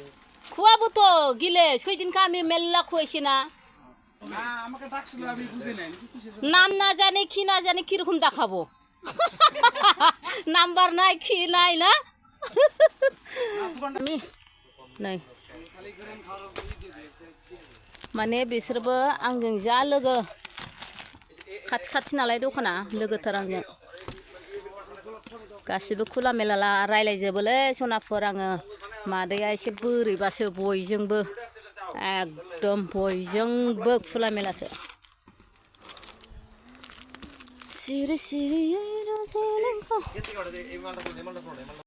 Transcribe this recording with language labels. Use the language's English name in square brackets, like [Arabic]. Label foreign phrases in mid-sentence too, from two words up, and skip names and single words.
[Bangla] খুয়াবো তো গিলে সেইদিনকে আমি মেল্লা খুয়াইছি না আমাকে ডাকছিল আমি বুঝি নাই নাম না জানি কি রকম দেখাবো নাম্বার নাই কি নাই না আমি নাই [Bodo] माने बिसोरबो आंजों जा लोगो खाथि नालाय दखाना लोगोथार आंजों गासिबो [Bangla] খোলা মেলা [Bodo] रायलायजोबोलै सनाफोर आङो मादैया एसे बोरैबासो बयजोंबो एकदम बयजोंबो [Bangla] খোলা মেলাসো [Bodo] सिरि सिरि